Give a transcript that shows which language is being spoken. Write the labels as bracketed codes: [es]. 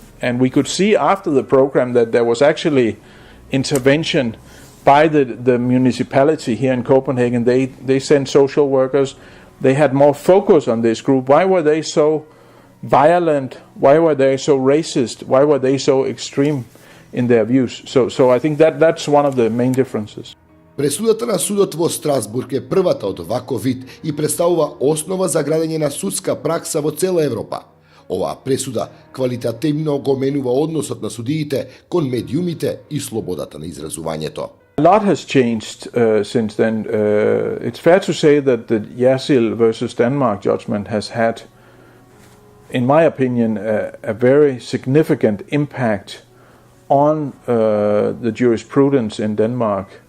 [en] And we could see after the program that there was actually intervention by the municipality here in Copenhagen. They sent social workers. They had more focus on this group. Why were they so violent? Why were they so racist? Why were they so extreme in their views? So I think that's one of the main differences. [mk] Пресудата на судот во Страсбург е првата од ваков вид и представува основа за градење на судска пракса во цела Европа. Оваа пресуда квалитативно го менува односот на судиите кон медиумите и слободата на изразувањето. [en] A lot has changed since then. It's fair to say that the Јерсилд versus Denmark judgment has had, in my opinion, a very significant impact on the jurisprudence in Denmark.